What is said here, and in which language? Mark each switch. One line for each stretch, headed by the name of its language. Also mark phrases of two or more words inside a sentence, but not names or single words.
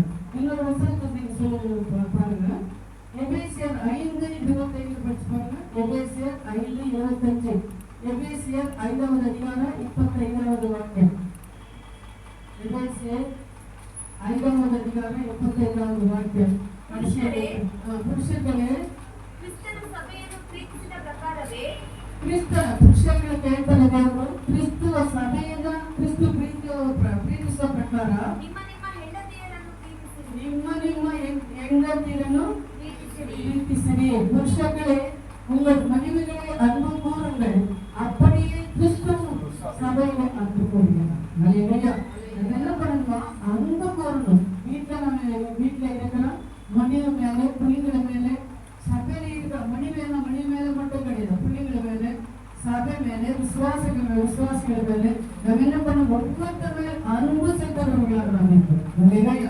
Tamil: இன்னொரு வசனத்தை நீங்க சொல்லி பாருங்க. எபேசியர் 5:25 படிச்சு பாருங்க. எபேசியர் 5:25. எபேசியர் 5வது அதிகாரம் 25வது வாக்கியம். எபேசியர் 5வது அதிகாரம் 25வது வாக்கியம்.
Kannada: புருஷர்களே ಪುರುಷಗಳ ಕೇಳ್ತಾರೆ ದೇವರು ಕ್ರಿಸ್ತುವ ಸಭೆಯನ್ನ ಕ್ರಿಸ್ತು ಪ್ರೀತಿಸುವ ಪ್ರಕಾರ ನಿಮ್ಮ ಹೆಂಡತಿಯರನ್ನು ಪ್ರೀತಿಸಿರಿ.
Tamil: புருஷர்களே உங்கள் மனைவிகளை அன்பு கூறுங்கள், அப்படியே கிறிஸ்து சபையில அன்பு கூறுகிறார். என்ன பண்ணணுமா? அன்பு கூறணும். வீட்டுல இருக்கிறோம் மனைவி மேல பிள்ளைங்களை மேல சபையில இருக்கிற மணி மேல மட்டும் கிடையாது, பிள்ளைங்களை மேல சபை மேல விசுவாசிகள் மேல நம்ம என்ன பண்ண ஒவ்வொருத்தர் மேல அன்பு செலுத்துறவர்களாக நம்ம இருக்கோம்.